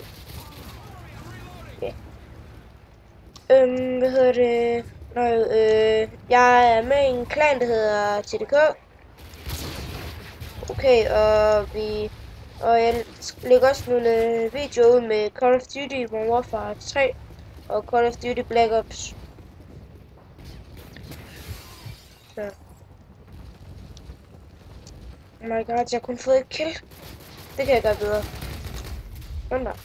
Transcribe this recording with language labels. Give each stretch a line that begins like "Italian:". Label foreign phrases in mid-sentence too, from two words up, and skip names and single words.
Danish: Ja. Hvad hedder det? Jeg er med i en klan, der hedder TDK. Okay, og jeg lægger også nogle videoer ud med Call of Duty Modern Warfare 3 og Call of Duty Black Ops.
English: Så. Oh my god,
Danish: jeg har kun fået et kill. Det kan jeg gøre bedre. Sådan der.